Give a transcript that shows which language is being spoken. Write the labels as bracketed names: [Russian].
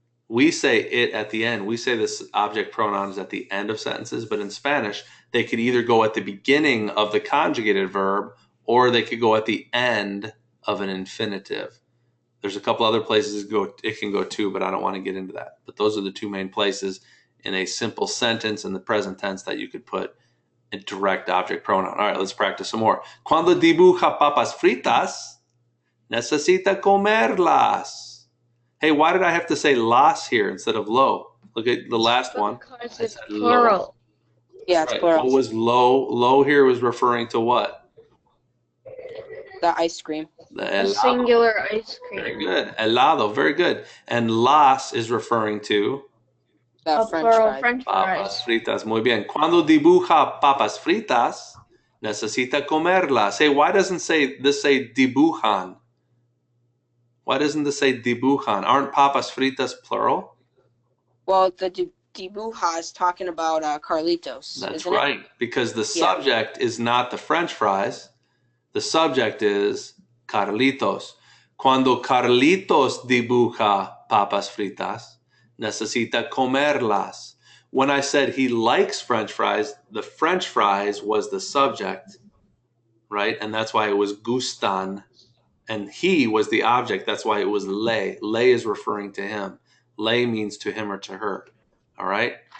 [English] We say it at the end. We say this object pronoun is at the end of sentences, but in Spanish, they could either go at the beginning of the conjugated verb or they could go at the end of an infinitive. There's a couple other places it can go too, but I don't want to get into that. But those are the two main places in a simple sentence in the present tense that you could put a direct object pronoun. All right, let's practice some more. [Spanish] Cuando dibuja papas fritas, necesita comerlas. [English] Hey, why did I have to say las here instead of lo? Look at the last one. Because it's plural. Yeah, it's plural. What was lo? Lo here was referring to what? The ice cream. The singular ice cream. Very good. Helado, very good. And las is referring to? The French [Spanish] Papas [English] fries. [Spanish] fritas. Muy bien. Cuando dibuja papas fritas, necesita comerlas. [English] Hey, why doesn't this say dibujan? Why doesn't this say dibujan? Aren't papas fritas plural? Well, the dibuja is talking about Carlitos. That's isn't right. it? Because the subject is not the French fries. The subject is Carlitos. [Spanish] Cuando Carlitos dibuja papas fritas, necesita comerlas. [English] When I said he likes French fries, the French fries was the subject, right? And that's why it was gustan. And he was the object. That's why it was le. Le is referring to him. Le means to him or to her. All right?